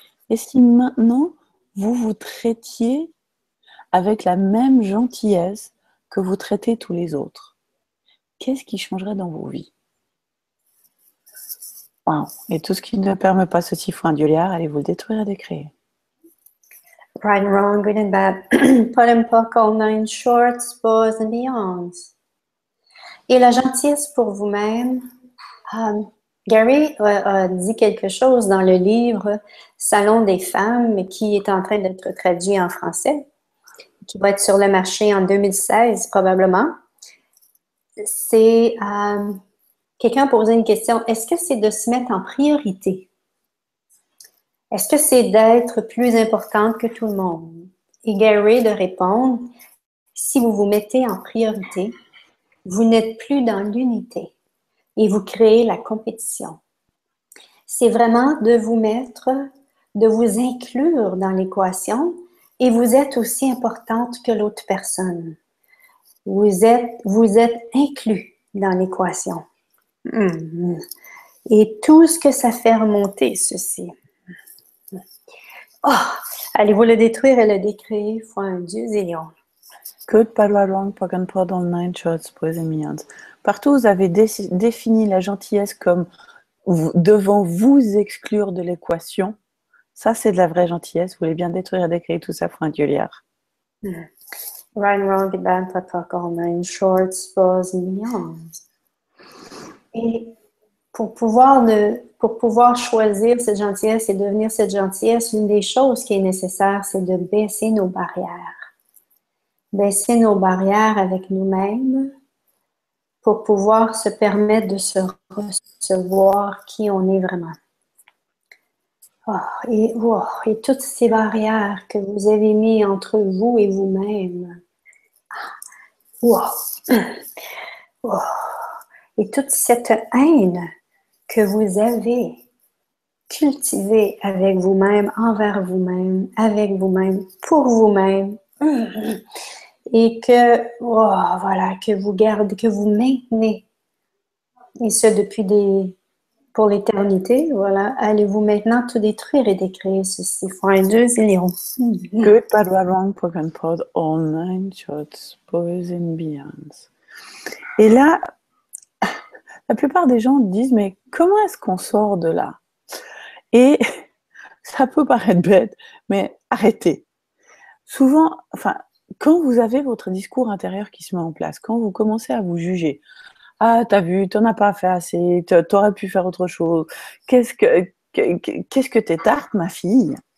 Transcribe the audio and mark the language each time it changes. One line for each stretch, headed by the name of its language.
French: Et si maintenant, vous vous traitiez avec la même gentillesse que vous traitez tous les autres, qu'est-ce qui changerait dans vos vies? Wow. Et tout ce qui ne permet pas ceci, faut un Dieu liard, allez vous le détruire et décréer.
English: Right and wrong, good and bad, pot and pock, all nine shorts, boys and beyonds.
French: Et la gentillesse pour vous-même. Gary a dit quelque chose dans le livre Salon des femmes qui est en train d'être traduit en français, qui va être sur le marché en 2016 probablement. C'est quelqu'un posait une question, est-ce que c'est de se mettre en priorité? Est-ce que c'est d'être plus importante que tout le monde? Et Gary de répondre, si vous vous mettez en priorité, vous n'êtes plus dans l'unité et vous créez la compétition. C'est vraiment de vous mettre, de vous inclure dans l'équation et vous êtes aussi importante que l'autre personne. Vous êtes inclus dans l'équation. Et tout ce que ça fait remonter, ceci. Oh, allez-vous le détruire et le décréer, foi un Dieu zélion.
English: Good, bad, right, wrong, pock and pot, all nine shorts, boys and beyonds.
French: Partout, vous avez défini la gentillesse comme devant vous exclure de l'équation. Ça, c'est de la vraie gentillesse. Vous voulez bien détruire et décréer tout ça, pour un Dieu liard.
English: Right and wrong, bad, pot, pock, all nine shorts, boys and beyonds.
French: Et pour pouvoir choisir cette gentillesse et devenir cette gentillesse, une des choses qui est nécessaire, c'est de baisser nos barrières. Baisser nos barrières avec nous-mêmes pour pouvoir se permettre de se recevoir qui on est vraiment. Et toutes ces barrières que vous avez mises entre vous et vous-même. Et toute cette haine que vous avez cultivée avec vous-même, envers vous-même, avec vous-même, pour vous-même. et que, oh, voilà, que vous gardez, que vous maintenez, et ce pour l'éternité, voilà, allez-vous maintenant tout détruire et décréer ceci. Freunde, Zillion.
English: Good, bad, right, wrong, poke and prod, all nine shots, boys and beyonds.
French: Et là, la plupart des gens disent, mais comment est-ce qu'on sort de là? Et ça peut paraître bête, mais arrêtez. Souvent, enfin, quand vous avez votre discours intérieur qui se met en place, quand vous commencez à vous juger, ah, t'as vu, t'en as pas fait assez, t'aurais pu faire autre chose, qu'est-ce que t'es tarte, ma fille?